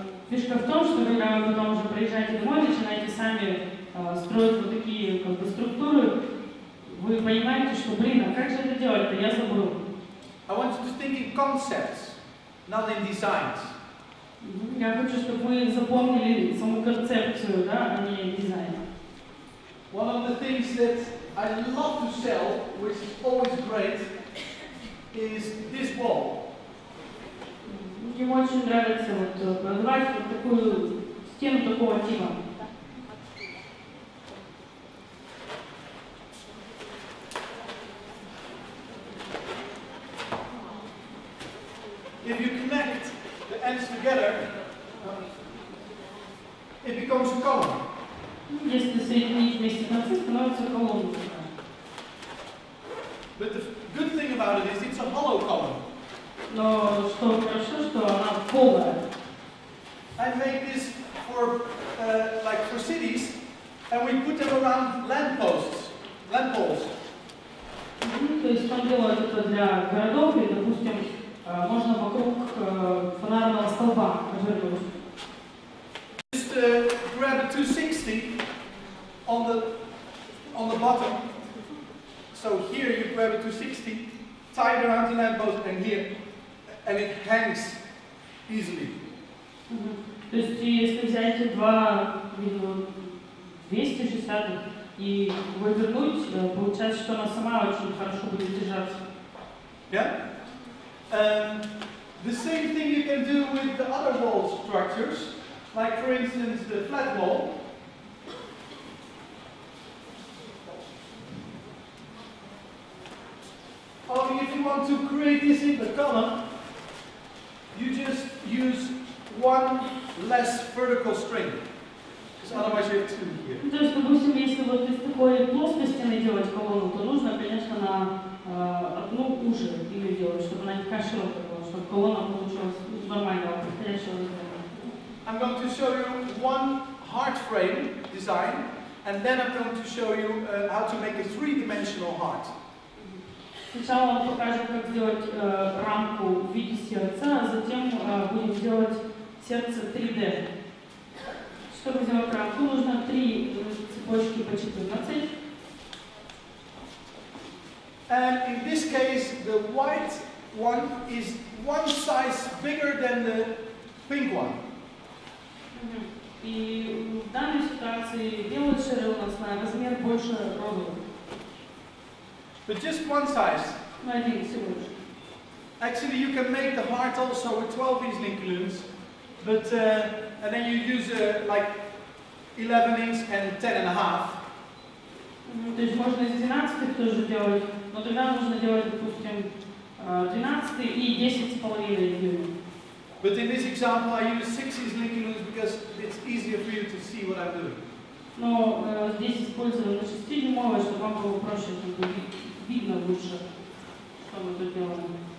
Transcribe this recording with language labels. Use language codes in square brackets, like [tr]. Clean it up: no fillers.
[ru] Фишка в том, что когда вы потом уже приезжаете домой, начинаете сами строить вот такие как бы структуры, вы понимаете, что, блин, а как же это делать-то? Я забыл. [en] I want you to think in concepts, not in designs. [ru] Я хочу, чтобы вы запомнили саму концепцию, да, а не дизайн. [en] One of the things that I love to sell, which is always great, is this wall. [ru] Мне очень нравится вот продавать вот такую стену такого типа. [en] If you connect the ends together, it becomes a column. [ru] Если соединить вместе концы, становится колонна. [en] But the good thing about it is it's a hollow column. [ru] Но что хорошо, что она полая. [en] I make this for like for cities, and we put them around lampposts, lamp poles. [ru] То есть он делает это для городов, и, допустим, можно вокруг фонарного столба обернуть. [en] Just grab a 260 on the bottom. So here you grab a 260, tie it around the lamppost, and here, and it hangs easily. [ru] То есть если взять два 260 и вывернуть, получается, что она сама очень хорошо будет держаться. [en] Yeah. The same thing you can do with the other wall structures, like for instance the flat wall. Only if you want to create this in the column, you just use one less vertical string, because otherwise you have two here. [ru] То есть, допустим, если вот из такой плоской стены делать колонну, то нужно, конечно, на одну уже ее делать, чтобы она не такая широкая была, чтобы колонна получилась нормального, подходящего размера. [en] I'm going to show you one hard frame design, and then I'm going to show you how to make a three-dimensional heart. [ru] Сначала он покажет, как сделать рамку в виде сердца, а затем будем делать сердце 3D. Чтобы сделать рамку, нужно 3 цепочки по 14. [en] And in this case, the white one is one size bigger than the pink one. [ru] И в данной ситуации белый шары у нас на размер больше розового. [en] But just one size. [ru] Ну, один всего лишь. [en] Actually, you can make the heart also with 12 inch balloons, but and then you use like 11 inch and 10.5. [ru] То есть можно из 12 тоже делать, но тогда нужно делать, допустим, 12 и 10,5 дюйма. [en] But in this example, I use 6 inch balloons because it's easier for you to see what I'm doing. [ru] Но здесь используем на 6-дюймовые, чтобы вам было проще, чтобы видно лучше, что мы тут делаем.